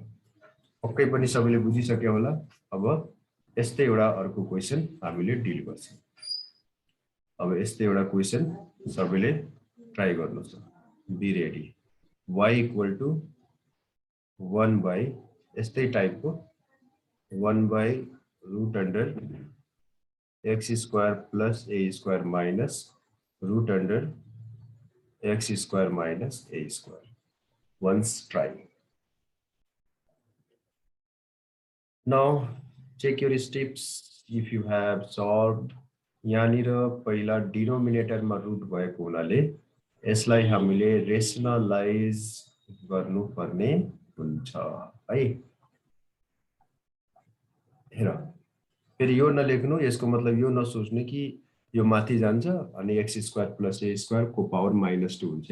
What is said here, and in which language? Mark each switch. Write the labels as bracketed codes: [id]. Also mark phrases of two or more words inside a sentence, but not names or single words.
[ne] पक्कै पनि सबैले बुझिसक्यो होला। अब यस्तै एउटा अर्को क्वेशन हामीले डिल गर्छौं। अब यस्तै एउटा क्वेशन सबैले ट्राई गर्नुस्, [en] be ready. y equal to 1 by [ne] यस्तै टाइपको [en] 1 by root under x square plus a square minus root under x square minus a square. Once try. Now check your steps if you have solved. [ne] यहाँनिर पहिला डिनोमिनेटर मा रुट भएको हुनाले यसलाई हामीले रेशनलाइज गर्नुपर्ने हुन्छ है। हेर फेरि यो नलेख्नु, यसको मतलब यो नसोच्नु कि यो माथि जान्छ अनि [en] x square plus a square [ne] को पावर -2 हुन्छ।